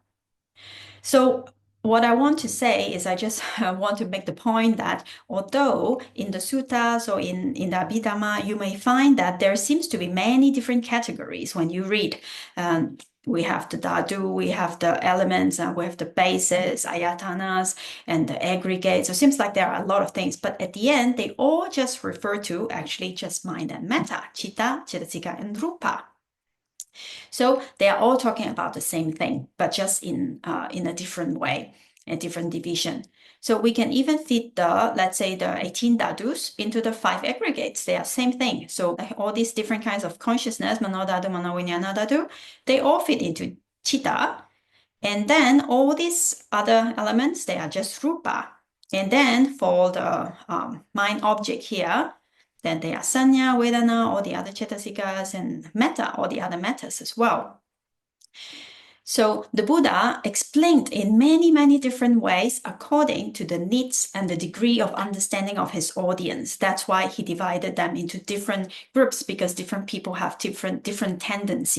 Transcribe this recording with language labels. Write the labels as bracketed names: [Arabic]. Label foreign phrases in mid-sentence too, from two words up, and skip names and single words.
[English] So what I want to say is I just want to make the point that although in the suttas or in the Abhidhamma, you may find that there seems to be many different categories when you read. We have the dhatu, we have the elements, we have the bases, ayatanas, and the aggregates. So it seems like there are a lot of things, but at the end, they all just refer to actually just mind and metta, [Pali] chitta, cetasika, [English] and rupa. So they are all talking about the same thing, but just in a different way, a different division. So we can even fit the, let's say, the 18 dhatus into the 5 aggregates. They are same thing. So all these different kinds of consciousness, [Pali] mano dhatu, mano vijnana dhatu, [English] they all fit into chitta. And then all these other elements, they are just rupa. And then for the mind object here, then they are [Pali] sanya, vedana, [English] all the other cetasikas, and metta, all the other mettas as well. So the Buddha explained in many, many different ways according to the needs and the degree of understanding of his audience. That's why he divided them into different groups, because different people have different tendency.